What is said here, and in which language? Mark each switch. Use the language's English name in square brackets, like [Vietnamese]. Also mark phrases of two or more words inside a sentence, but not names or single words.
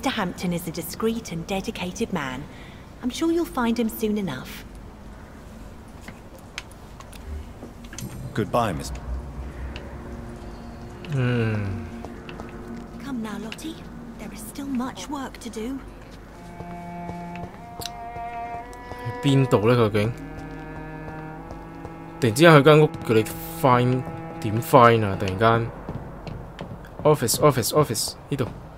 [English] Hampton is a discreet and dedicated man. I'm sure you'll find him soon enough. Goodbye, Miss... Come now, Lottie. There is still much work to do. [Cantonese] 喺邊度咧？究竟？突然之間去間屋叫你 find 點 find 啊！突然間 office 呢度。